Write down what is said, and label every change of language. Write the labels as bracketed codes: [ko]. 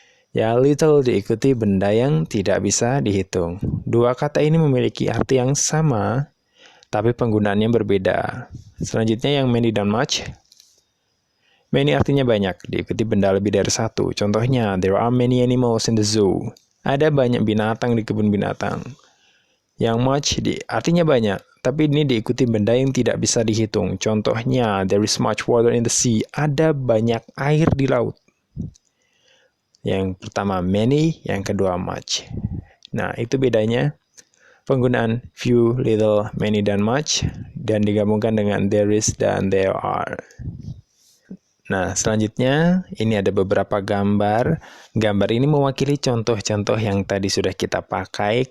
[id] Ya, little diikuti benda yang tidak bisa dihitung. 2 kata ini memiliki arti yang sama, tapi penggunaannya berbeda. Selanjutnya yang many dan much. Many artinya banyak, diikuti benda lebih dari 1. [en] Contohnya, there are many animals in the zoo. [id] Ada banyak binatang di kebun binatang. Yang much artinya banyak, tapi ini diikuti benda yang tidak bisa dihitung. [en] Contohnya, there is much water in the sea. [id] Ada banyak air di laut. Yang pertama many, yang kedua much. Nah, itu bedanya penggunaan few, little, many, dan much, dan digabungkan dengan there is dan there are. Nah, selanjutnya ini ada beberapa gambar. Gambar ini mewakili contoh-contoh yang tadi sudah kita pakai.